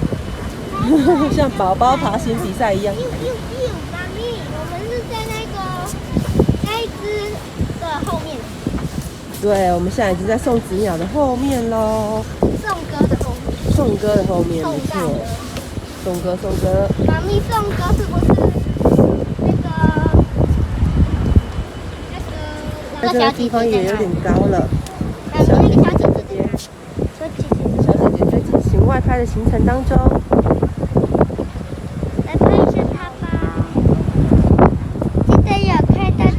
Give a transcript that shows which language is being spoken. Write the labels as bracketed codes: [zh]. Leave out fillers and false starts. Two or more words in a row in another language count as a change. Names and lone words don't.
[zh] 像寶寶爬行比賽一樣。媽咪，我們是在那一隻的後面。對，我們現在已經在送子鳥的後面嘍。宋哥的後面。宋哥的後面，沒錯。宋哥。媽咪，宋哥是不是那這個地方也有點高了。小姐姐在進行外拍的行程當中。来拍一下它吧。记得有開大機。